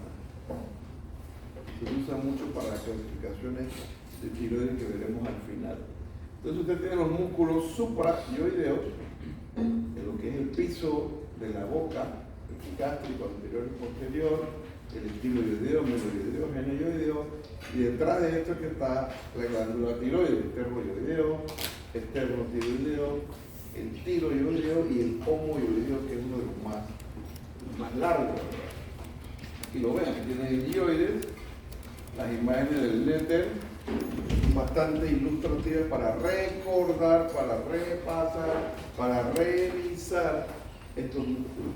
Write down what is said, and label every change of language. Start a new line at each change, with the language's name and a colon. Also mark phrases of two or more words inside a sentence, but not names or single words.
Spanish: Se usa mucho para las clasificaciones de tiroides que veremos al final. Entonces usted tiene los músculos suprayoideos, en lo que es el piso de la boca, epigástrico anterior y posterior, el estiloideo, mesoideo, geneyoideo, y detrás de esto es que está la glándula tiroides, esternoyoideo, esternotiroideo, el tiroideo y el homoyoideo, que es uno de los más largos. Y lo ven, aquí tienen el yoides, las imágenes del Letter, bastante ilustrativas para recordar, para repasar, para revisar estos músculos.